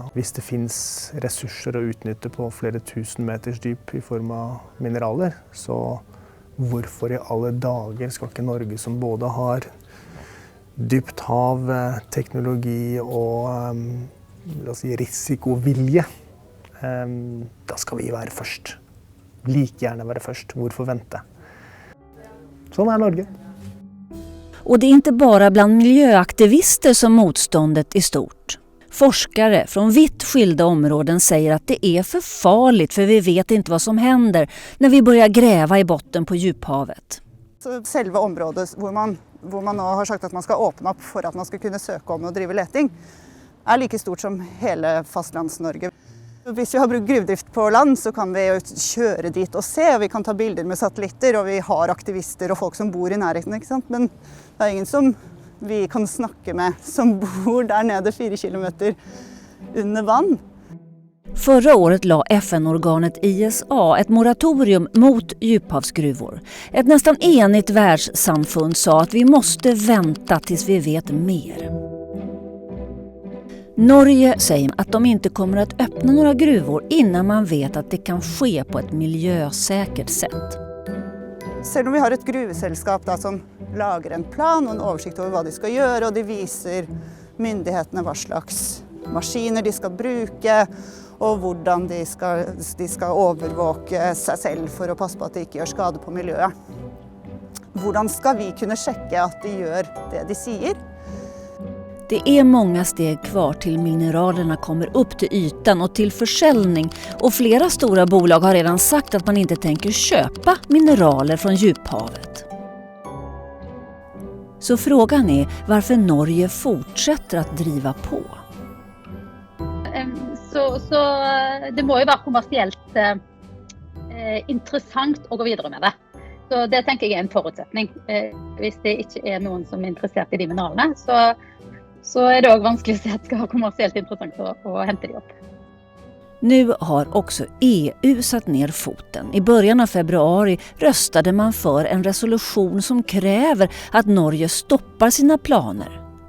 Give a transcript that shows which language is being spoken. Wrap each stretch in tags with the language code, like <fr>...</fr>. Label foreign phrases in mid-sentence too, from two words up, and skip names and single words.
<no>Hvis det finnes ressurser å utnytte på flere tusen meters dyp i form av mineraler, så hvorfor i alle dager skal ikke Norge, som både har dypt hav, teknologi og la oss si, risikovilje, da skal vi være først. Like gjerne være først. Hvorfor vente? Sånn er Norge.</no> <sv>Och det är inte bara bland miljöaktivister som motståndet är stort. Forskare från vitt skilda områden säger att det är för farligt för vi vet inte vad som händer när vi börjar gräva i botten på djuphavet.</sv> <no>Så selve området hvor man nå har sagt at man skal åpne opp for at man skal kunne søke om å drive leting, er like stort som hele fastlands-Norge. Hvis vi har brukt gruvedrift på land, så kan vi kjøre dit og se, og vi kan ta bilder med satellitter, og vi har aktivister og folk som bor i nærheten, ikke sant? Men det er ingen som vi kan snakke med som bor der nede 4 kilometer under vann.</no> <sv>Förra året la FN-organet ISA ett moratorium mot djuphavsgruvor. Ett nästan enigt världssamfund sa att vi måste vänta tills vi vet mer. Norge säger att de inte kommer att öppna några gruvor innan man vet att det kan ske på ett miljösäkert sätt.</sv> <no>Selv om vi har et gruveselskap da, som lager en plan og en oversikt over hva de skal gjøre, og de viser myndighetene hva slags maskiner de skal bruke, og hvordan de skal overvåke seg selv for å passe på at de ikke gjør skade på miljøet. Hvordan skal vi kunne sjekke at de gjør det de sier?</no> <sv>Det är många steg kvar till mineralerna kommer upp till ytan och till försäljning, och flera stora bolag har redan sagt att man inte tänker köpa mineraler från djuphavet. Så frågan är varför Norge fortsätter att driva på.</sv> <no>Så det må jo være kommersielt interessant å gå videre med det. Så det tenker jeg er en forutsetning. Hvis det ikke er noen som er interessert i de mineralene, så</no> <sv>är det också vanskligt att se att det ska vara kommersiellt intressant att hämta det upp. Nu har också EU satt ner foten. I början av februari röstade man för en resolution som kräver att Norge stoppar sina planer.</sv>